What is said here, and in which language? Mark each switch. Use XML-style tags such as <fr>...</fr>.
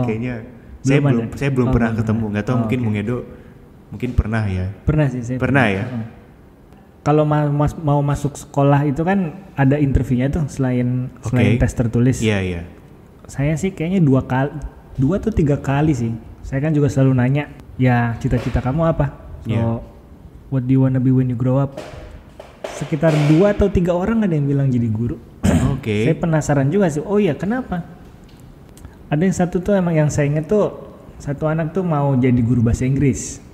<id>Kayaknya saya belum pernah ketemu. Nggak tahu mungkin Bung Edo mungkin pernah ya. Pernah sih saya. Pernah ya. Kalau mau masuk sekolah itu kan ada interviewnya tuh selain tes tertulis. Iya. Saya sih kayaknya 2 atau 3 kali sih. Saya kan juga selalu nanya, ya cita-cita kamu apa?</id> <en>So, what do you wanna be when you grow up?</en> <id>Sekitar 2 atau 3 orang ada yang bilang jadi guru. Oke. Saya penasaran juga sih. Oh iya, kenapa? Ada yang satu tuh emang yang saya inget tuh, satu anak tuh mau jadi guru bahasa Inggris.</id>